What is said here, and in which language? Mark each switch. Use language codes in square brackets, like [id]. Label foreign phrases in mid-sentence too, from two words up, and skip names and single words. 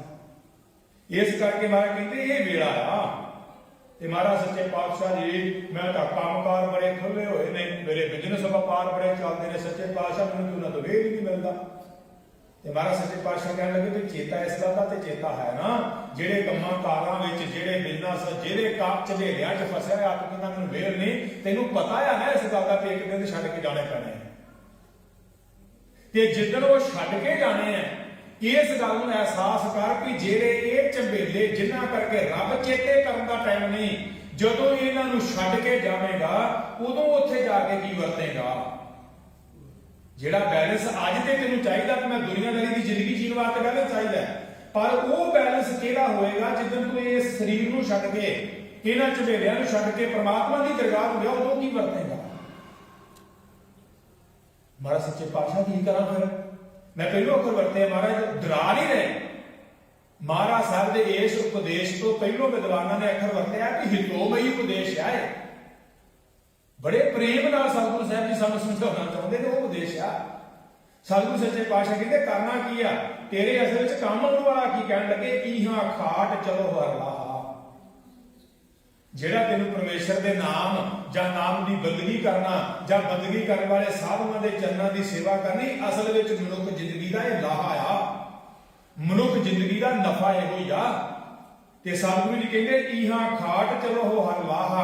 [pa] ਇਸ ਕਰਕੇ ਮਹਾਰਾਜ ਕਹਿਤੇ ਯੇ ਵੇਲਾ ਆ। ਤੇ ਮਹਾਰਾਜ ਸੱਚੇ ਪਾਤਸ਼ਾਹ ਜੀ ਮੈਂ ਤੋ ਕਾਮਕਾਰ ਬੜੇ ਖੁੱਲ੍ਹੇ ਹੋਏ ਨੇ, ਮੇਰੇ ਬਿਜ਼ਨਸ ਵਪਾਰ ਬੜੇ ਚੱਲਦੇ ਨੇ, ਸੱਚੇ ਪਾਤਸ਼ਾਹ ਮੈਨੂੰ ਉਨ੍ਹਾਂ ਤੋ ਵੇਲ ਹੀ ਨਹੀਂ ਮਿਲਦਾ। ਤੇ ਮਹਾਰਾਜ ਸੱਚੇ ਪਾਤਸ਼ਾਹ ਕਹਿਣ ਲੱਗੇ ਭੀ ਚੇਤਾ ਇਸ ਗੱਲ ਦਾ ਤੇ ਚੇਤਾ ਹੈ ਨਾ, ਜਿਹੜੇ ਕੰਮਾਂ ਕਾਰਾਂ ਵਿੱਚ ਜਿਹੜੇ ਬਿਜ਼ਨਸ ਜਿਹੜੇ ਕੰਮ ਝਵੇਲਿਆਂ 'ਚ ਫਸਿਆ ਹੋਇਆ ਆਪ ਕਹਿੰਦਾ ਮੈਨੂੰ ਵੇਲ ਨਹੀਂ, ਤੈਨੂੰ ਪਤਾ ਆ ਨਾ ਇਸ ਗੱਲ ਦਾ ਵੀ ਇੱਕ ਦਿਨ ਛੱਡ ਕੇ ਜਾਣੇ ਪੈਣੇ ਤੇ ਜਿੱਦਣ ਉਹ ਛੱਡ ਕੇ ਜਾਣੇ ਆ ਇਸ ਗੱਲ ਨੂੰ ਅਹਿਸਾਸ ਕਰ ਕਿ ਜਿਹੜੇ ਇਹ ਝਵੇਲੇ ਜਿਨ੍ਹਾਂ ਕਰਕੇ ਰੱਬ ਚੇਤੇ ਕਰਨ ਦਾ ਟਾਈਮ ਨਹੀਂ, ਜਦੋਂ ਇਹਨਾਂ ਨੂੰ ਛੱਡ ਕੇ ਜਾਵੇਗਾ ਉਦੋਂ ਉੱਥੇ ਜਾ ਕੇ ਕੀ ਵਰਤੇਗਾ। ਜਿਹੜਾ ਬੈਲੈਂਸ ਅੱਜ ਤੇ ਤੈਨੂੰ ਚਾਹੀਦਾ ਕਿ ਮੈਂ ਦੁਨੀਆਦਾਰੀ ਦੀ ਜ਼ਿੰਦਗੀ ਜੀਣ ਵਾਸਤੇ ਬੈਲੈਂਸ ਚਾਹੀਦਾ, ਪਰ ਵੋ ਬੈਲੈਂਸ ਕਿਹੜਾ ਹੋਏਗਾ ਜਿੱਦਣ ਤੂੰ ਇਸ ਸ਼ਰੀਰ ਨੂੰ ਛੱਡ ਕੇ ਇਨ੍ਹਾਂ ਝਵੇਲਿਆਂ ਨੂੰ ਛੱਡ ਕੇ ਪਰਮਾਤਮਾ ਦੀ ਦਰਗਾਹ ਨੂੰ ਗਿਆ, ਉਦੋਂ ਕੀ ਵਰਤੇਗਾ। ਮਹਾਰਾਜ ਸੱਚੇ ਪਾਤਸ਼ਾਹ ਕੀ ਕਰਾਂ ਫਿਰ ਮੈਂ ਪਹਿਲੋਂ ਅੱਖਰ ਵਰਤੇ ਮਹਾਰਾਜ ਡਰਾ ਨਹੀਂ ਰਹੇ। ਮਹਾਰਾਜ ਸਾਹਿਬ ਦੇ ਇਸ ਉਪਦੇਸ਼ ਤੋ ਪਹਿਲੋਂ ਵਿਦਵਾਨਾਂ ਨੇ ਅੱਖਰ ਵਰਤੇ ਕਿ ਹਿਤੋਮਈ ਉਪਦੇਸ਼ ਹੈ। ਬੜੇ ਪ੍ਰੇਮ ਨਾਲ ਸਤਿਗੁਰੂ ਸਾਹਿਬ ਜੀ ਸਾਨੂੰ ਸਮਝਾਉਣਾ ਚਾਹੁੰਦੇ ਨੇ, ਵੋ ਉਪਦੇਸ਼ ਆ। ਸਤਿਗੁਰੂ ਸੱਚੇ ਪਾਤਸ਼ਾਹ ਕਹਿੰਦੇ ਕਰਨਾ ਕੀ ਆ ਤੇਰੇ ਅਸਲ ਵਿੱਚ ਕਾਮ ਆਉਣ ਵਾਲਾ ਕੀ ਕਹਿਣ ਲੱਗੇ ਇਹਾਂ ਖਾਟ ਚਲੋ ਹਰ ਲਾਹਾ। ਜਿਹੜਾ ਤੈਨੂੰ ਪਰਮੇਸ਼ਰ ਦੇ ਨਾਮ ਜਾਂ ਨਾਮ ਦੀ ਬੰਦਗੀ ਕਰਨਾ ਜਾਂ ਬੰਦਗੀ ਕਰਨ ਵਾਲੇ ਸਾਧੂਆਂ ਦੇ ਚਰਨਾਂ ਦੀ ਸੇਵਾ ਕਰਨੀ ਅਸਲ ਵਿੱਚ ਮਨੁੱਖ ਜ਼ਿੰਦਗੀ ਦਾ ਇਹ ਲਾਹਾ ਆ, ਮਨੁੱਖ ਜ਼ਿੰਦਗੀ ਦਾ ਨਫਾ ਇਹੋ ਹੀ ਆ। ਤੇ ਸਤਿਗੁਰੂ ਜੀ ਕਹਿੰਦੇ ਇਹਾਂ ਖਾਟ ਚਲੋ ਹੋ ਹਰ ਲਾਹਾ।